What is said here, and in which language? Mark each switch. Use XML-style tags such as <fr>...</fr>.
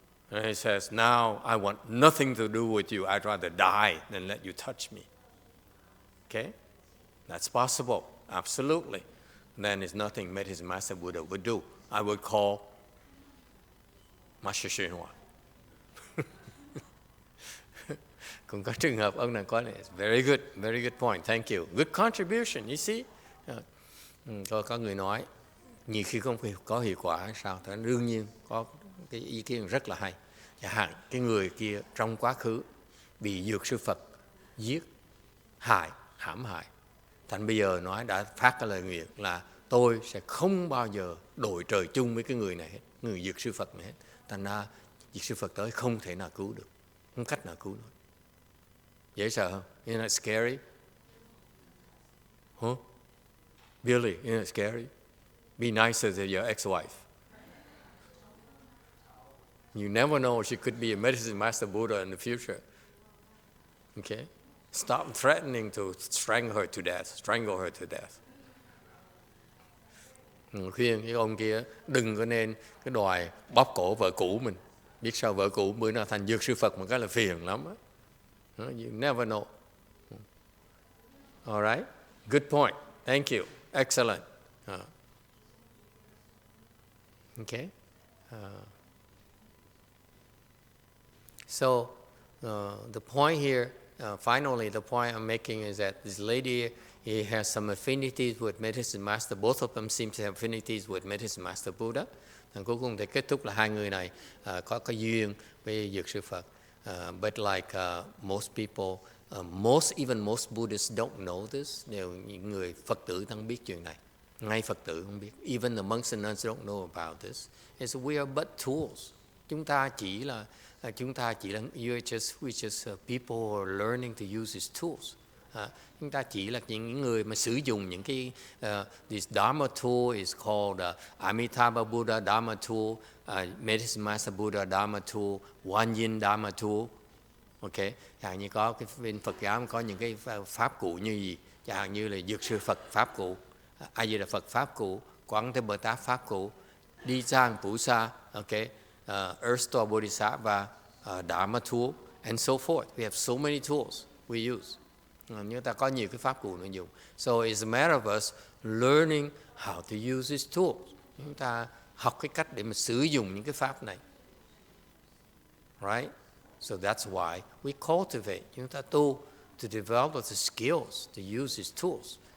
<en>And he says, now I want nothing to do with you. I'd rather die than let you touch me. Okay? That's possible, absolutely. Then it's nothing Medicine Master Buddha would do. I would call Master YongHua.</en> <vi>Cũng có trường hợp ông này có lẽ</vi> <en>very good point, thank you. Good contribution, you see.</en> <vi>Có người nói, nhiều khi không có hiệu quả sao? Thế đương nhiên có cái ý kiến rất là hay. Chẳng hạn cái người kia trong quá khứ bị dược sư Phật giết, hãm hại. Thành bây giờ nói đã phát cái lời nguyện là tôi sẽ không bao giờ đội trời chung với cái người này hết, người dược sư Phật này hết. Thành ra dược sư Phật tới không thể nào cứu được, không cách nào cứu được. Dễ sợ không?</vi> <en>Isn't that scary? Huh? Really, isn't that scary? Be nicer to your ex-wife. You never know, she could be a Medicine Master Buddha in the future. Okay? Stop threatening to strangle her to death.</en> <vi>Khuyên cái ông kia đừng có nên cái đòi bóp cổ vợ cũ mình. Biết sao vợ cũ bữa nào thành dược sư Phật một cái là phiền lắm á.</vi> <en>You never know. All right? Good point. Thank you. Excellent. Okay. So the point here, finally, the point I'm making is that this lady, he has some affinities with Medicine Master. Both of them seem to have affinities with Medicine Master Buddha.</en> <vi>Và cuối cùng thì kết thúc là hai người này có cái duyên với dược sư Phật.</vi> <en>But like most people, even most Buddhists don't know this.</en> <vi>Đều những người Phật tử không biết chuyện này. Ngay Phật tử không biết.</vi> <en>Even the monks and nuns don't know about this. It's we are but tools.</en> <vi>Chúng ta chỉ là</vi> <en>we're just people who are learning to use these tools.</en> <vi>Chúng ta chỉ là những người mà sử dụng những cái</vi> <en>this Dharma tool is called Amitabha Buddha Dharma tool, Medicine Master Buddha Dharma tool, One Yin Dharma tool.</en> <vi>Okay, chẳng hạn như có cái bên Phật giáo có những cái pháp cụ như gì, chẳng hạn như là dược sư Phật pháp cụ, A Di Đà Phật pháp cụ, Quán Thế Bồ Tát pháp cụ, Đi Trang Phủ Sa, okay,</vi> <en>Earthstore Bodhisattva, Dharma tool, and so forth. We have so many tools we use.</en> <vi>Chúng ta có nhiều cái pháp cụ để dùng.</vi> <en>So it's a matter of us learning how to use these tools.</en> <vi>Chúng ta học cái cách để mà sử dụng những cái pháp này.</vi> <en>Right? So that's why we cultivate.</en> <vi>Chúng ta tu</vi> <en>to develop the skills to use these tools.</en>